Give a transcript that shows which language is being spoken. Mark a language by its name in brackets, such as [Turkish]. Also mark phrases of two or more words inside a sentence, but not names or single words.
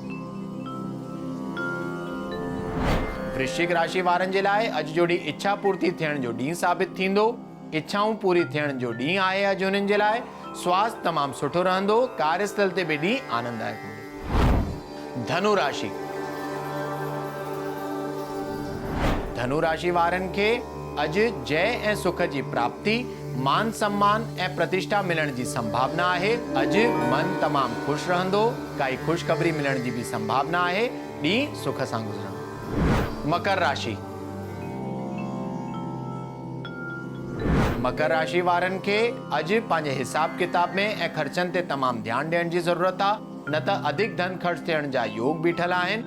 [Sindhi] वृश्चिक राशि वारनि जे लाइ अॼु जो ॾींहुं इच्छा पूर्ति थियण जो ॾींहुं साबित थींदो। इच्छाऊं पूरी थियण जो ॾींहुं आहे अॼु हुननि जे लाइ। स्वास्थ्य तमामु सुठो रहंदो। कार्यस्थल ते बि ॾींहुं आनंददायक हूंदो। धनु राशि। धनु राशि वारनि खे अॼु जय ऐं सुख जी प्राप्ति, मान सम्मान ऐं प्रतिष्ठा मिलण जी संभावना आहे। अॼु मन तमामु ख़ुशि रहंदो। काई ख़ुशख़बरी मिलण जी भी संभावना आहे। ॾींहुं सुख सां गुज़रंदो। मकर राशि। मकर राशि वारनि खे अॼु पंहिंजे हिसाब किताब में ऐं ख़र्चनि ते तमामु ध्यानु ॾियण जी ज़रूरत आहे, न त अधिक धन ख़र्च थियण जा योग बीठल आहिनि।